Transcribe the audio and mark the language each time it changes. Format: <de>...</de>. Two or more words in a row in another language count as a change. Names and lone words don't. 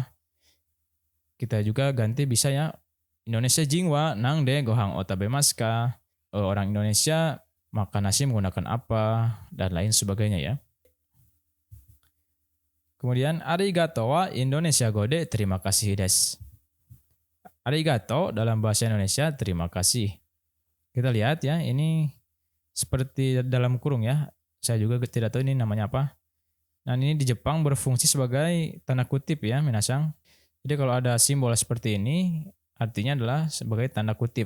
<id>Kita juga ganti bisa ya.</id> <ja>インドネシア人は何でご飯を食べますか?</ja> <id>Orang Indonesia makan nasi menggunakan apa? Dan lain sebagainya ya.</id> <ja>Kemudian ありがとうはインドネシア語で</ja> <id>terima kasih</id> <ja>desu.</ja> <id>Arigato dalam bahasa Indonesia terima kasih. Kita lihat ya, ini seperti dalam kurung ya. Saya juga tidak tahu ini namanya apa. Nah, ini di Jepang berfungsi sebagai tanda kutip ya, minasang. Jadi kalau ada simbol seperti ini, artinya adalah sebagai tanda kutip.</id>